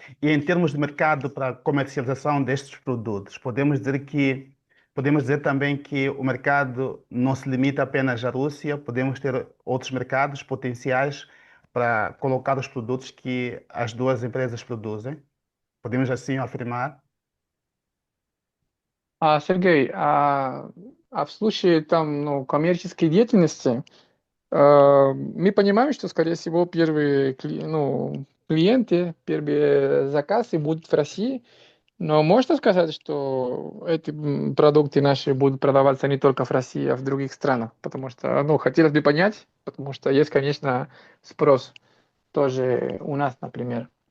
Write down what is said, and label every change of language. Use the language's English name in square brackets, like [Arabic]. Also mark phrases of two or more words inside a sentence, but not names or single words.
[Portuguese] E em termos de mercado para comercialização destes produtos, podemos dizer também que o mercado não se limita apenas à Rússia, podemos ter outros mercados potenciais para colocar os produtos que as duas empresas produzem. Podemos assim afirmar? [Russian] Сергей, в случае там, ну, коммерческой деятельности, мы понимаем, что, скорее всего, первые ну, клиенты, первые заказы будут в России, но можно сказать, что эти продукты наши будут продаваться не только в России, а в других странах, потому что, ну, хотелось бы понять, потому что есть, конечно, спрос тоже у нас, например.